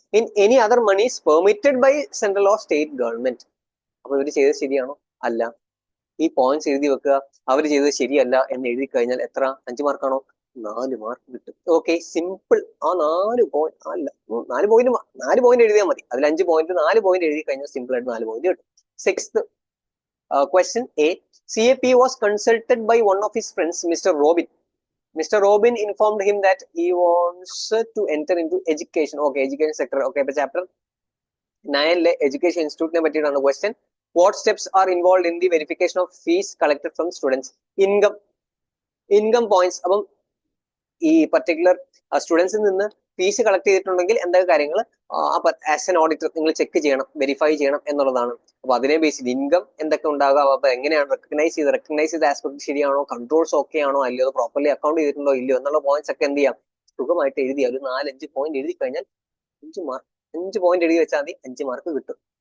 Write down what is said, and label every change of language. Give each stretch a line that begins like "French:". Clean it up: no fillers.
English: In any other monies permitted by central or state government.
Malayalam: അപ്പൊ ഇവർ ചെയ്തത് ശരിയാണോ? അല്ല. ഈ പോയിന്റ്സ് എഴുതി വെക്കുക. അവർ ചെയ്തത് ശരിയല്ല എന്ന് എഴുതി കഴിഞ്ഞാൽ എത്ര? 5 മാർക്കാണോ? 4 മാർക്ക് കിട്ടും. Okay, simple. ആ 4 പോയിന്റ് എഴുതിയാൽ മതി. അതിൽ 5 പോയിന്റ് 4 പോയിന്റ് എഴുതി കഴിഞ്ഞാൽ സിമ്പിൾ ആയിട്ട് 4 പോയിന്റ് കിട്ടും.
English: 6th question A. CAP was consulted by one of his friends, Mr. Robin. Mr. Robin informed him that he wants to enter into education. Okay, education sector.
Malayalam: Okay, അപ്പൊ chapter 9 education ഇൻസ്റ്റിറ്റ്യൂട്ടിനെ പറ്റിയിട്ടാണ് question.
English: What steps are involved in the verification of fees collected from students? Income points.
Malayalam: അപ്പം ഈ particular സ്റ്റുഡൻസിൽ നിന്ന് fees collect ചെയ്തിട്ടുണ്ടെങ്കിൽ എന്തൊക്കെ കാര്യങ്ങൾ
English: as an auditor
Malayalam: നിങ്ങൾ check ചെയ്യണം, വെരിഫൈ ചെയ്യണം എന്നുള്ളതാണ്. അപ്പൊ അതിനെ ബേസ് ചെയ്ത് ഇൻകം എന്തൊക്കെ ഉണ്ടാകാം, അപ്പൊ എങ്ങനെയാണ് റെക്കഗ്നൈസ് ചെയ്ത ആസ്പെക്ട് ശരിയാണോ, കൺട്രോൾസ് ഓക്കെ ആണോ അല്ലയോ, പ്രോപ്പർലി അക്കൗണ്ട് ചെയ്തിട്ടുണ്ടോ ഇല്ലയോ എന്നുള്ള പോയിന്റ്സ് ഒക്കെ എന്ത് ചെയ്യാം, സുഖമായിട്ട് എഴുതിയ ഒരു 4-5 പോയിന്റ് എഴുതി കഴിഞ്ഞാൽ 5 പോയിന്റ് എഴുതി വെച്ചാൽ മതി, 5 മാർക്ക് കിട്ടും.